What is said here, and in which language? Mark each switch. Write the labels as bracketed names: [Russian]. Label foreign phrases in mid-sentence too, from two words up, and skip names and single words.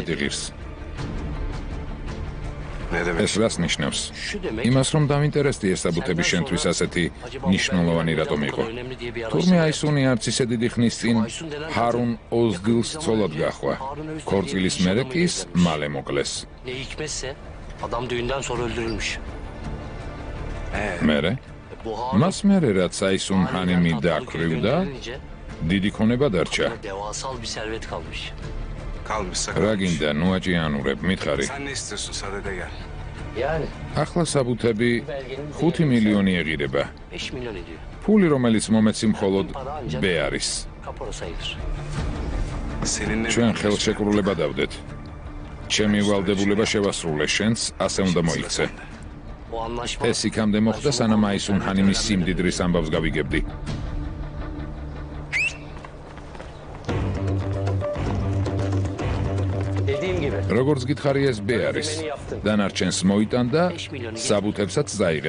[Georgian] მეტი ღირს. [Turkish] Ne demek? [Georgian] ეს რას ნიშნავს? [Turkish] Şu demek. [Georgian] იმას რომ დავინტერესდი ეს საბუთები შენთვის ასეთი ნიშნულოვანი რატომ იყო. თურმე აისუნი არც ისე დიდი ხნის წინ ჰარუნ ოზდილს ცოლად გაჰყვა. ქორწილის მერე კი ის მალე მოკლეს. [Turkish] Ne hikmetse adam düğünden sonra öldürülmüş. [Georgian] მერე? [Turkish] Bu Harun [Georgian] მას მერე რაც აისუნ ჰანიმი დააქვრივდა, დიდი ქონება დარჩა. [Turkish] devasal bir servet kalmış. Kalmışsa [Georgian] რა გინდა, ნუ აჭიანურებ, მითხარი. [Turkish] Sen ne istiyorsun? Sadede gel. Yani [Georgian] ახლა საბუთები 5 მილიონი ეღირება. [Turkish] 5 milyon ediyor. [Georgian] ფული რომელიც მომეცი მხოლოდ ბე არის. [Turkish] Kapora sayılır. Seninle [Georgian] ჩვენ ხელშეკრულება დავდეთ. ჩემი ვალდებულება შევასრულე, შენც ასე უნდა მოიქცე. [Turkish] O anlaşma [Georgian] ეს იქამდე მოხდა, სანამ აისუნ ჰანიმის სიმდიდრის ამბავს გავიგებდი. [Turkish] dediğim gibi. [Georgian] როგორც გითხარი ეს ბე არის. დანარჩენს მოიტან და საბუთებსაც დაიღებ.